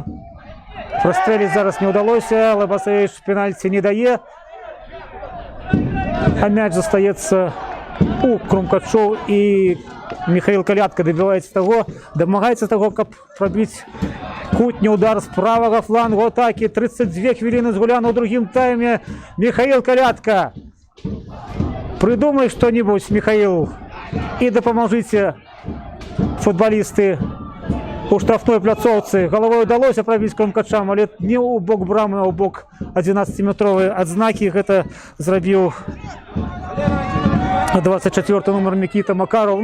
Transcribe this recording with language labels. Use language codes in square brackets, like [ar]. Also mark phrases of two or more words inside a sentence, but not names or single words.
[be] Прастрэліць зараз не ўдалося, Лабасевіч пенальці не дае, а мяч застаецца у Крумкачоў, і Михаил Калятка дабіваецца таго, дамагаецца таго, каб прабіць кутні удар з правага флангу атакі. 32 хвіліны згуляна ў другім тайме. [ru] Михаил Калятка, придумай что-нибудь, Михаил, и дапамажыце футболисты у штрафной пляцоўцы. [be] Головой удалося прабіць Крумкачам, але не ў бок брамы, а ў бок 11-метровай адзнакі. Гэта зрабіў 24 номер Микита Макаров.